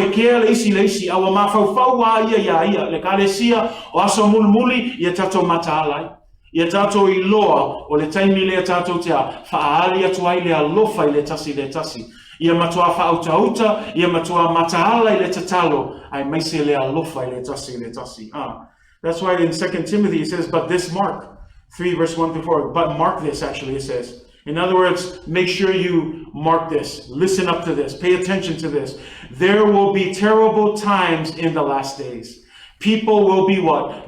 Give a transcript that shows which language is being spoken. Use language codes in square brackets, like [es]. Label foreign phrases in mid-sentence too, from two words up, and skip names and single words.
[sm] e kea le isi awa ma fa wa ia le kalesia o aso mulmuli ia tato mataala ia tato I loa o le taimi le tato te fa ali atu ai le alofa I le tasi ia matua fa auta ia matua mataala I le tatalo ai maise le alofa I le tasi [en] That's why in 2 Timothy it says, but this mark 3 verse 1 through 4, but mark this actually it says. In other words, make sure you mark this, listen up to this, pay attention to this. There will be terrible times in the last days. People will be what?